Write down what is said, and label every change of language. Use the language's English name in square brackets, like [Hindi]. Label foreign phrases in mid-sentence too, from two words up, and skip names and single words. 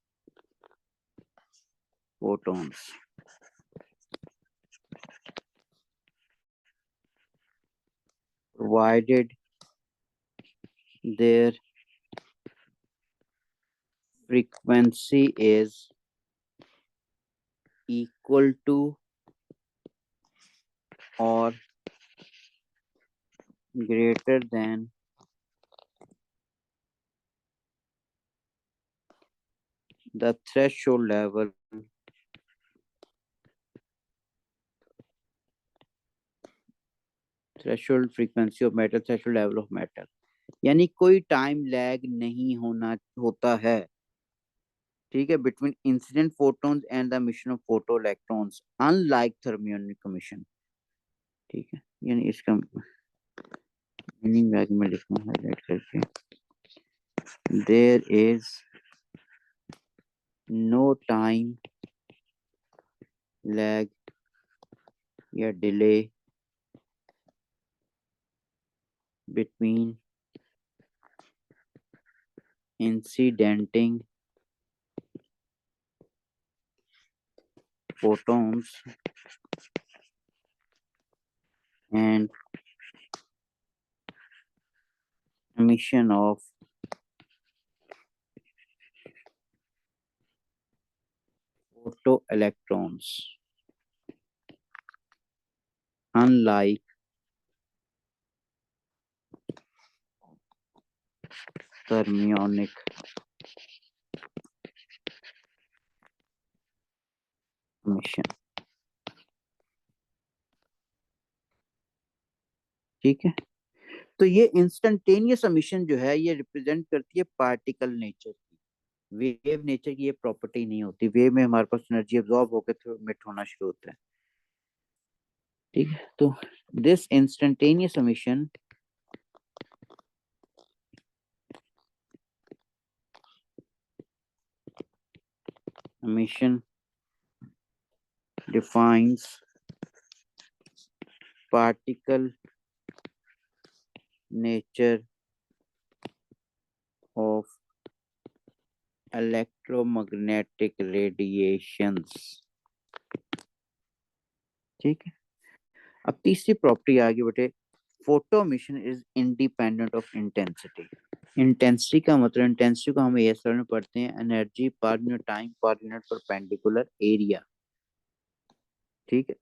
[English] photons provided their frequency is equal to or greater than the threshold level threshold frequency of matter, threshold level of matter, [Hindi] यानी कोई [English] time lag [Hindi] नहीं होता है, ठीक है, [English] between incident photons and the emission of photo electrons unlike thermionic emission, [Hindi] ठीक है। यानी इसका मीनिंग बैग में लिखना हाईलाइट करके, [English] there is no time lag या delay between incidenting photons and emission of photoelectrons, unlike thermionic emission, [Hindi] ठीक है। तो ये [English] instantaneous emission [Hindi] जो है ये रिप्रेजेंट करती है [English] particle nature [Hindi] की, [English] wave nature [Hindi] की ये प्रॉपर्टी नहीं होती। वेव में हमारे पास [English] energy absorb [Hindi] होकर फिर मिट होना शुरू होता है, ठीक है। [English] तो this instantaneous emission defines particle nature of electromagnetic radiations, [Hindi] ठीक है। अब तीसरी प्रॉपर्टी आ गई बेटे, [English] photo emission is independent of intensity. [Hindi] इंटेंसिटी का मतलब, इंटेंसिटी को हम एएसआई में पढ़ते हैं, एनर्जी पर [English] unit time [Hindi] पर [English] unit perpendicular area, [Hindi] ठीक है।